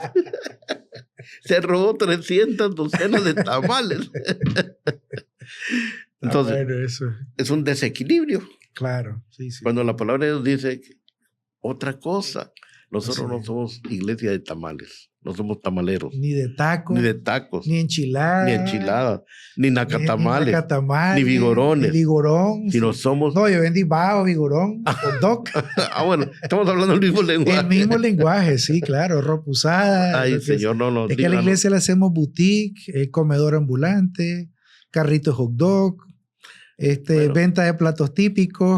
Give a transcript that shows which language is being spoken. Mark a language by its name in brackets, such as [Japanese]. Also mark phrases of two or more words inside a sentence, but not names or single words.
[Spanish] Se robó 300 docenas de tamales. Entonces, bueno, eso es un desequilibrio. Claro, sí, sí. Cuando la palabra de Dios dice otra cosa, nosotros no somos iglesia de tamales, no somos tamaleros. Ni de tacos. Ni de tacos. Ni enchiladas. Ni enchiladas. Ni nacatamales. Ni nacatamales. Ni vigorones. Ni vigorón. Sino somos... No, yo vendí bajo, vigorón, [English] hot dog. [Spanish] Bueno, estamos hablando del mismo lenguaje. El mismo lenguaje, sí, claro. Ropa usada. Ay, señor, no. Es que a la iglesia le hacemos boutique, comedor ambulante, carrito [English] hot dog, [Spanish] bueno, venta de platos típicos.